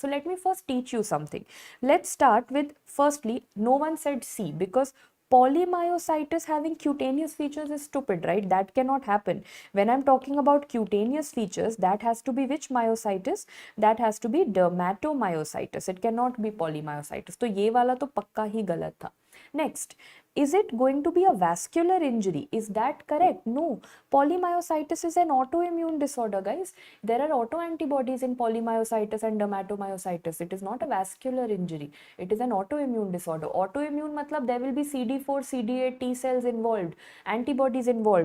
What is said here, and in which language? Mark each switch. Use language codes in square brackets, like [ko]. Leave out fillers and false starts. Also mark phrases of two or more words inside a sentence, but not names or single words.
[en] So let me first teach you something. Let's start with, firstly, no one said C because polymyositis having cutaneous features is stupid, right? That cannot happen. When I'm talking about cutaneous features, that has to be which myositis? That has to be dermatomyositis. It cannot be polymyositis. [hi] So ये वाला तो पक्का ही गलत था. [en] Next, is it going to be a vascular injury? Is that correct? No. Polymyositis is an autoimmune disorder, guys. There are autoantibodies in polymyositis and dermatomyositis. It is not a vascular injury. It is an autoimmune disorder. Autoimmune matlab there will be CD4, CD8 T cells involved, antibodies involved.